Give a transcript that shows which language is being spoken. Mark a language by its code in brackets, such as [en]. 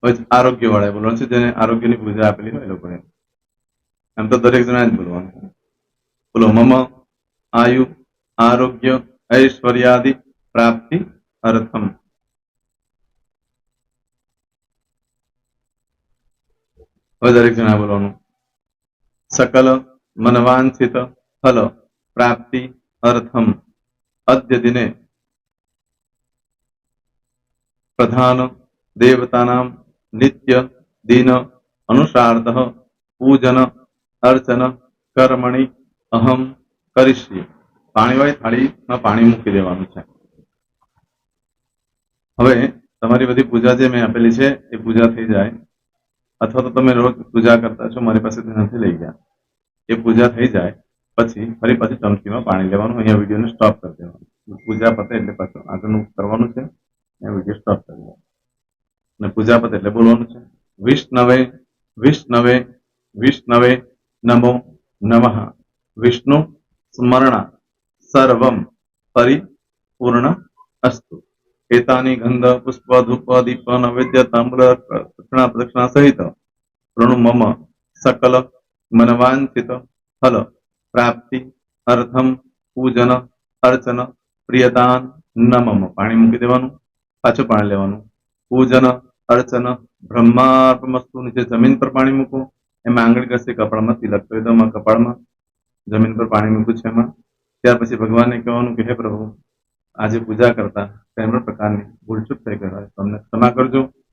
[gu] आरोग्य वाળા બોલવાનું છે, જેને આરોગ્યની પૂજા આપેલી હોય એ લોકોએ. એમ તો દરેક જણા જ બોલવાનું છે. [sa] બોલો મમ આયુ આરોગ્ય ऐश्वर्यादि प्राप्ति अर्थम. [gu] હવે દરેક જણા બોલવાનું [sa] सकल मनवांछित फल प्राप्ति अर्थम अद्य दिने प्रधान देवतानां नित्य दिन अनुसारतः पूजन अर्चन कर्मणि अहम करिष्ये. [gu] પાણીવાળી થાળીમાં પાણી મૂકી દેવાનું છે. હવે તમારી બધી પૂજા જે મેં આપેલી છે એ પૂજા થઈ જાય, અથવા તો તમે રોજ પૂજા કરતા છો મારી પાસેથી નથી લઈ ગયા, એ પૂજા થઈ જાય પછી ફરી પાછી ચમચીમાં પાણી લેવાનું. અહીંયા વિડીયોને સ્ટોપ કરી દેવાનું. પૂજા પતે એટલે પાછું આગળનું કરવાનું છે. અહીંયા વિડીયો સ્ટોપ કરી દેવાનો અને પૂજા પતે એટલે બોલવાનું છે [sa] વિષ્ણવે વિષ્ણવે વિષ્ણવે નમો નમઃ વિષ્ણુ સ્મરણા સર્વમ પરિપૂર્ણ અસ્તુ. एतानि गंध पुष्प धूप दीप नैवेद्य तांबूल प्रदक्षिणा सहित प्रणु मम सकल मनवांछित फल प्राप्ति અર્થમ પૂજન અર્ચન પ્રિયતાન નમમ [gu] પાણી મૂકી દેવાનું, પાછું પાણી લેવાનું. [sa] પૂજન અર્ચન બ્રહ્માર્પણમસ્તુ [gu] નીચે જમીન પર પાણી મૂકો, એમાં આંગળી ઘસી કપાળમાં તિલક કરી દો. કપાળમાં જમીન પર પાણી મૂક્યું છે એમાં. ત્યાર પછી ભગવાનને કહેવાનું કે હે પ્રભુ, આજે પૂજા કરતા કોઈ પણ પ્રકારની ભૂલચૂક થઈ ગઈ હોય તો અમને ક્ષમા કરજો.